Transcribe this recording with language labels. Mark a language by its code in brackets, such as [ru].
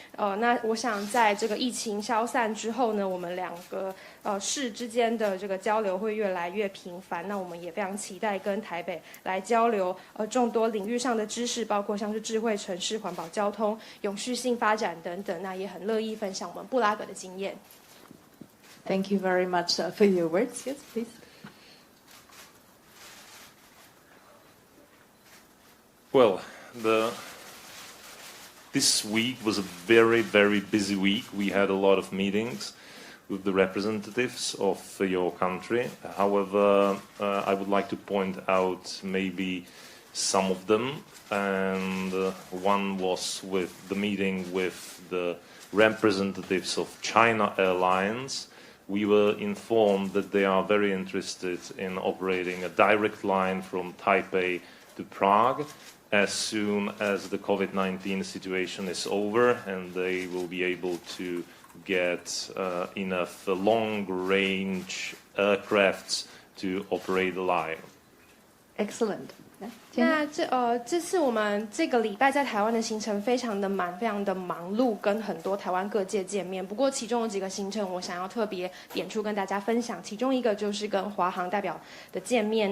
[zh] 那我想在这个疫情消散之后呢，我们两个市之间的这个交流会越来越频繁。那我们也非常期待跟台北来交流众多领域上的知识，包括像是智慧城市、环保交通、永续性发展等等。那也很乐意分享我们布拉格的经验。 [en] Thank you very much for your words. Yes, please. Well, this week was a very, very busy week. We had a lot of meetings with the representatives of your country. However, I would like to point out maybe some of them. And one was with the meeting with the representatives of China Airlines. We were informed that they are very interested in operating a direct line from Taipei to Prague as soon as the COVID-19 situation is over, and they will be able to get enough long-range aircrafts to operate the line. Excellent. [zh] 那这次我们这个礼拜在台湾的行程非常的满，非常的忙碌，跟很多台湾各界见面。不过其中有几个行程我想要特别点出跟大家分享，其中一个就是跟华航代表的见面。